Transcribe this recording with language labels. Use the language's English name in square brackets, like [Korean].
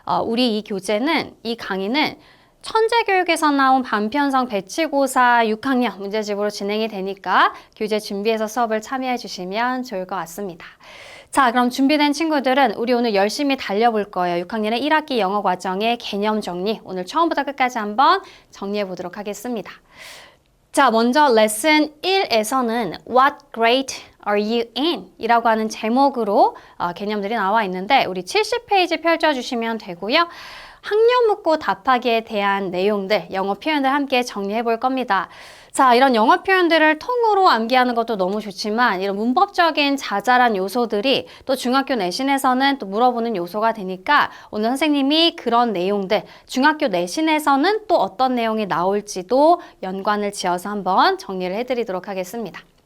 [Korean] 우리 이 교재는, 이 강의는 천재교육에서 나온 반편성 배치고사 6학년 문제집으로 진행이 되니까 교재 준비해서 수업을 참여해 주시면 좋을 것 같습니다. 자, 그럼 준비된 친구들은 우리 오늘 열심히 달려볼 거예요. 6학년의 1학기 영어 과정의 개념 정리, 오늘 처음부터 끝까지 한번 정리해 보도록 하겠습니다. 자, 먼저 레슨 1에서는 [English] What grade are you in? [Korean] 이라고 하는 제목으로 개념들이 나와 있는데 우리 70페이지 펼쳐주시면 되고요. 학년 묻고 답하기에 대한 내용들, 영어 표현들 함께 정리해 볼 겁니다. 자, 이런 영어 표현들을 통으로 암기하는 것도 너무 좋지만 이런 문법적인 자잘한 요소들이 또 중학교 내신에서는 또 물어보는 요소가 되니까 오늘 선생님이 그런 내용들, 중학교 내신에서는 또 어떤 내용이 나올지도 연관을 지어서 한번 정리를 해드리도록 하겠습니다.